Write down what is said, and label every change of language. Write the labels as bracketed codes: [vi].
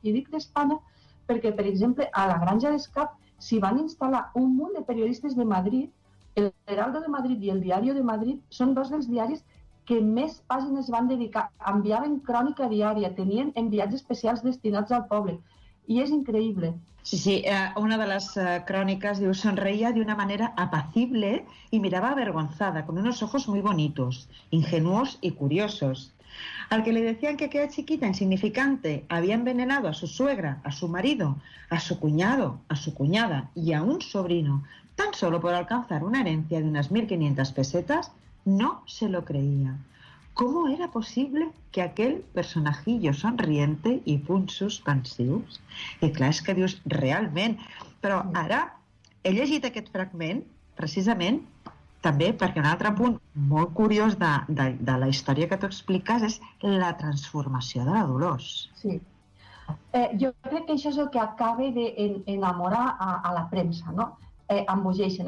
[ca] I dic d'Espanya perquè, per exemple, a la Granja d'Escarp s'hi van instal·lar un munt de periodistes de Madrid. El Heraldo de Madrid i el Diario de Madrid són dos dels diaris que més pàgines van dedicar. Enviaven crònica diària, tenien enviats especials destinats al poble. I és increïble. Sí, sí. Una de les cròniques diu: [es] sonreía de una manera apacible y miraba avergonzada, con unos ojos muy bonitos, ingenuos y curiosos. Al que le decían que aquella chiquita insignificante había envenenado a su suegra, a su marido, a su cuñado, a su cuñada y a un sobrino, tan solo por alcanzar una herencia de unas 1.500 pesetas, no se lo creía. ¿Cómo era posible que aquel personajillo sonriente y [ca] punxos pensius? I clar, és que dius, realment. Però ara he llegit aquest fragment precisament també perquè un altre punt molt curiós de la història que tu expliques és la transformació de la Dolors. Sí. Jo crec que això és el que acaba d'enamorar a la premsa, no? Embogeixen.